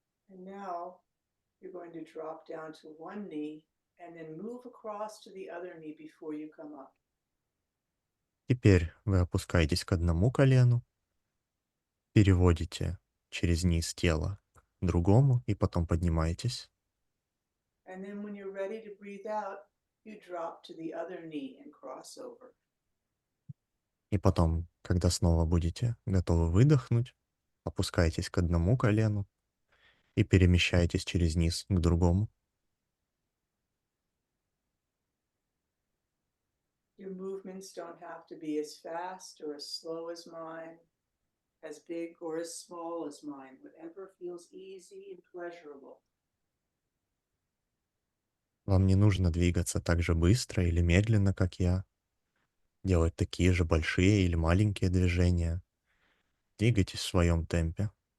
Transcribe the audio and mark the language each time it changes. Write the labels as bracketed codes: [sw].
[en] And now you're going to drop down to one knee and then move across to the other knee before you come up. [ru] Теперь вы опускаетесь к одному колену, переводите через низ тела к другому и потом поднимаетесь. [en] And then when you're ready to breathe out, you drop to the other knee and cross over. [ru] И потом, когда снова будете готовы выдохнуть, опускаетесь к одному колену и перемещаетесь через низ к другому. [en] Your movements don't have to be as fast or as slow as mine, as big or as small as mine, whatever feels easy and pleasurable. [ru] Вам не нужно двигаться так же быстро или медленно, как я, делать такие же большие или маленькие движения. Двигайтесь в своем темпе.